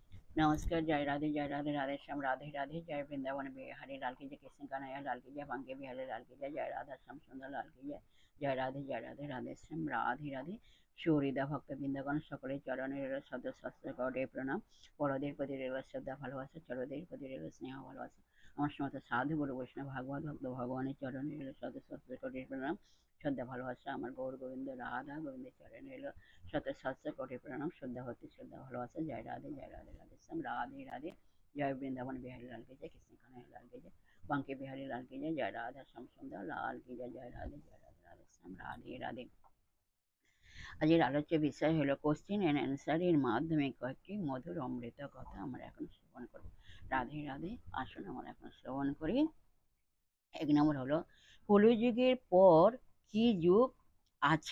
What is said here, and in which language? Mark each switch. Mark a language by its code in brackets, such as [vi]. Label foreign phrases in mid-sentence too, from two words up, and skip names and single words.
[hi] नमस्कार, जय राधे राधे श्याम, राधे राधे, जय वृंदावन बिहारी लाल की जय, कृष्ण कन्हैया लाल की जय, बांके बिहारी लाल की जय, जय राधा श्याम सुंदर लाल की जय राधे राधे श्याम, राधे राधे। [bn] সুহৃদা ভক্তবৃন্দগণ সকলের চরণে রইল সদ শাস্ত্রে প্রণাম। বড়দের প্রতি রইল শ্রদ্ধা ভালোবাসা, ছোটদের প্রতি রইল স্নেহ ভালোবাসা। আমার সমস্ত সাধু গুরু বৈষ্ণব ভাগবত ভক্ত ভগবানের চরণে রইল সদ শাস্ত্রে প্রণাম, শ্রদ্ধা ভালোবাসা। আমার গৌর গোবিন্দ রাধা গোবিন্দের চরণে রইল শত সহস্র কোটি প্রণাম, শ্রদ্ধা ভক্তি শ্রদ্ধা ভালোবাসা। জয় রাধে রাধে শ্যাম, রাধে রাধে। জয় বৃন্দাবন বিহারী লাল [hi] की जय, कृष्ण कन्हैया लाल की जय, बांके बिहारी लाल की जय, जय राधा श्याम सुंदर लाल की जय, जय राधे राधे श्याम, राधे राधे। [bn] আজকের আলোচ্য বিষয় হলো [en] question and answer [bn] এর মাধ্যমে কয়েকটি মধুর অমৃত কথা আমরা এখন শ্রবণ করব। রাধে রাধে। আসুন আমরা এখন শ্রবণ করি। এক নম্বর হলো কলিযুগের পর কি যুগ আছে?